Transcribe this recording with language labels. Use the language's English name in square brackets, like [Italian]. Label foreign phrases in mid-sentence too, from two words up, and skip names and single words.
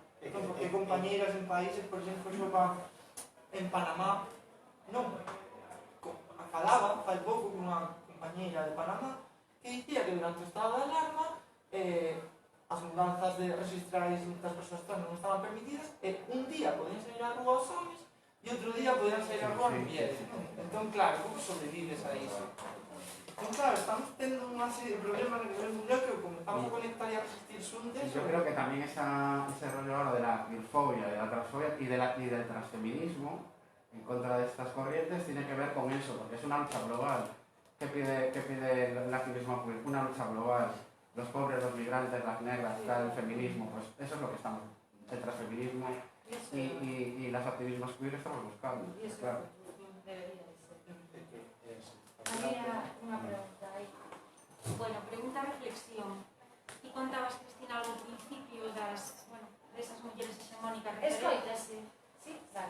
[Galician] Entón, porque compañeiras en países, por exemplo, en Panamá, non, falaba fai pouco con unha compañeira de Panamá que dicía que durante o estado de alarma as mudanzas registrais das persoas trans non estaban permitidas e un día podían sair á rúa os homens e outro día podían sair á rúa as mulleres. Entón, claro, como sobrevives a iso? Entón, claro, estamos tendo unha serie de problemas a nivel mundial que comenzamos a conectar e a resistir xuntes. [Spanish] Yo creo que también ese rollo ahora de la bifobia, de la transfobia y del transfeminismo en contra de estas corrientes tiene que ver con eso, porque es una lucha global. ¿Qué pide el activismo? Una lucha global. Los pobres, los migrantes, las negras, el feminismo, pues eso es lo que estamos, el transfeminismo y los activismos queer estamos buscando. Claro. [Galician] Había unha pregunta aí. Bueno, pregunta reflexión. Ti contabas, Cristina, ao principio desas mulleres hegemónicas referentes. Escoitase. Sí, vale.